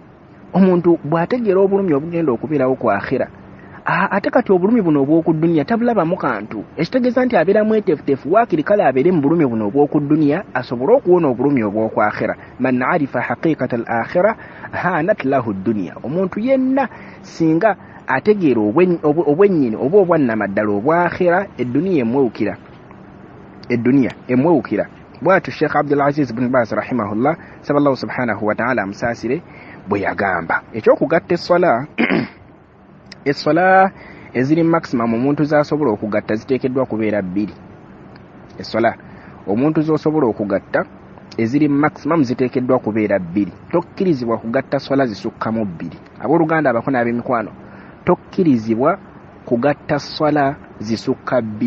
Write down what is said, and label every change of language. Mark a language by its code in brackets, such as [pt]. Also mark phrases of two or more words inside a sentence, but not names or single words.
[lg] Omuntu bw'ategeera obulumi obugenda okubeerawo ku akhira, ate kati obulumi buno obw'oku dunya tabulabamu kantu. Ekitegeeza nti abeera mweteefuteefu waakiri kale abeere mu bulumi buno obw'oku dunya asobole okuwona obulumi obw'oku akhira. [ar] من عرف حقيقة الآخرة هانت له الدنيا, [lg] omuntu yenna singa ategeera obwennyini oba obwannamaddala obwa akhira, eddunya emwewukira. Eddunya emwewukira. Bw'atyo Sheikh Abdul Aziz bin Baz rahimahullah saba Allah [ar] سبحانه وتعالى [lg] amusaasire bwe yagamba. Ekyokugatta essola eziri maximum omuntu z'asobola okugatta ziteekeddwa kubeera 2. Essola omuntu z'osobola okugatta eziri maximum ziteekeddwa kubeera 2. Tokkirizibwa kugatta sola zisukkamu 2. Abooluganda abako n'ab'emikwano, tokkirizibwa kugatta sola zisukka 2.